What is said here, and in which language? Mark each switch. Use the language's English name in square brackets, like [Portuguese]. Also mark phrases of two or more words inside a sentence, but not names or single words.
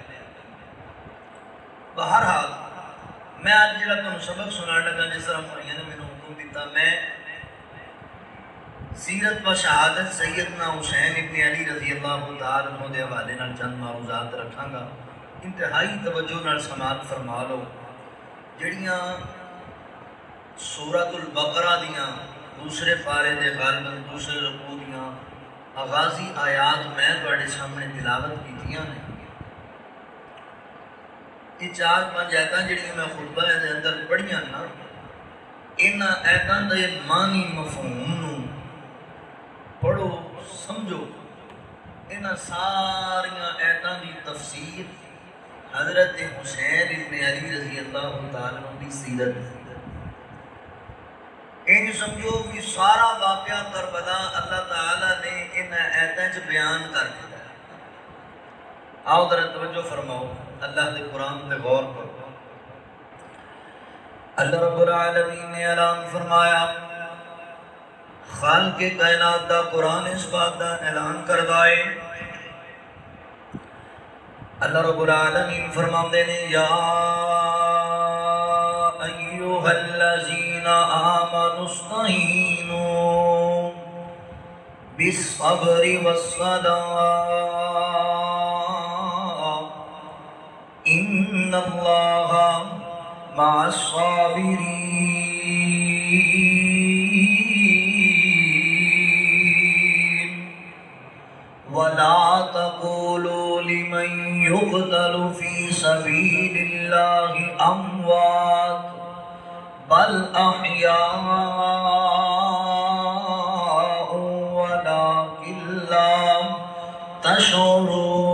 [Punjabi] بہرحال میں آج جڑا تمہیں سبق سنانے لگا جس طرح مریا نے میں حکم دیتا، میں سیرت و شہادت سیدنا حسین ابن علی [Arabic] رضی اللہ تعالیٰ عنہ [Punjabi] دے حوالے نال چند معروضات رکھاں گا، انتہائی توجہ نال سماعت فرما لو۔ جڑیاں سورۃ البقرہ دیاں دوسرے پارے دے غالباً دوسرے رکوع دیاں آغازی آیات میں تواڈے سامنے تلاوت کیتیاں نے، یہ 4-5 آیتاں جڑیاں میں خطبہ دے اندر پڑھیاں نا، انہاں آیتاں دے معنی مفہوم نوں پڑھو سمجھو، انہاں ساریاں آیتاں دی تفسیر حضرت حسین ابن علی [Arabic] رضی اللہ تعالیٰ عنہ [Punjabi] کی سیرت، یہ سمجھو کہ سارا واقعہ کربلا اللہ تعالیٰ نے ان آیتاں چ بیان کر دیا۔ آؤ ذرا توجہ فرماؤ، اللہ دے قرآن دے غور کرو۔ اللہ رب العالمین نے اعلان فرمایا، خالق کائنات دا قرآن اس بات دا اعلان کردا ہے، اللہ رب العالمین فرماندے نے [Arabic] یا ایھا الذین آمنوا استعینوا بالصبر والصلاة ان اللہ مع الصابرین ولا تقولوا لمن يقتل في سبيل الله اموات بل احياء ولكن لا تشعرون